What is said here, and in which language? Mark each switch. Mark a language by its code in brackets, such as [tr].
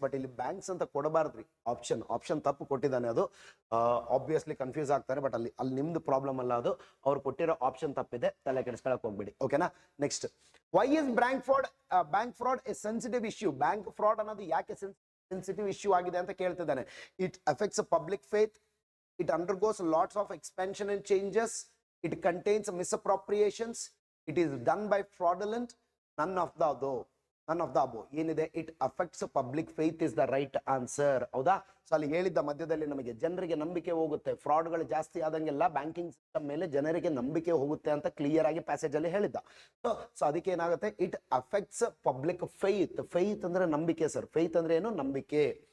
[kn] But ಇಲ್ಲಿ banks ಅಂತ ಕೊಡಬಾರ್ದ್ರಿ, option ತಪ್ಪು ಕೊಟ್ಟಿದ್ದಾನೆ. ಅದು ಆಬ್ವಿಯಸ್ಲಿ ಕನ್ಫ್ಯೂಸ್ ಆಗ್ತಾರೆ, ಬಟ್ ಅಲ್ಲಿ ನಿಮ್ದು ಪ್ರಾಬ್ಲಮ್ ಅಲ್ಲ, ಅದು ಅವ್ರು ಕೊಟ್ಟಿರೋ ಆಪ್ಷನ್ ತಪ್ಪಿದೆ, ತಲೆ ಕೆಡಿಸ್ಕೊಳಕ್ ಹೋಗ್ಬೇಡಿ. ಓಕೆನಾ? [en] Next, why is bank fraud a sensitive issue? [kn] Bank fraud ಅನ್ನೋದು ಯಾಕೆ ಸೆನ್ಸಿಟಿವ್ ಇಶ್ಯೂ ಆಗಿದೆ ಅಂತ ಕೇಳ್ತಿದ್ದಾನೆ. [en] It affects public faith, it undergoes lots of expansion and changes, it contains misappropriations, it is done by fraudulent, none of the above. None of the above ಏನಿದೆ, it affects public faith is the right answer. ಹೌದಾ? [kn] So ಅಲ್ಲಿ ಹೇಳಿದ್ದ ಮಧ್ಯದಲ್ಲಿ ನಮಗೆ ಜನರಿಗೆ ನಂಬಿಕೆ ಹೋಗುತ್ತೆ, ಫ್ರಾಡ್ಗಳು ಜಾಸ್ತಿ ಆದಂಗೆಲ್ಲ ಬ್ಯಾಂಕಿಂಗ್ ಸಿಸ್ಟಮ್ ಮೇಲೆ ಜನರಿಗೆ ನಂಬಿಕೆ ಹೋಗುತ್ತೆ ಅಂತ ಕ್ಲಿಯರ್ ಆಗಿ ಪ್ಯಾಸೇಜ್ ಅಲ್ಲಿ ಹೇಳಿದ್ದ. ಸೊ ಅದಕ್ಕೆ ಏನಾಗುತ್ತೆ, [en] It affects public faith. [kn] Faith ಅಂದ್ರೆ ನಂಬಿಕೆ ಸರ್. ಫೇತ್ ಅಂದ್ರೆ ಏನು? ನಂಬಿಕೆ.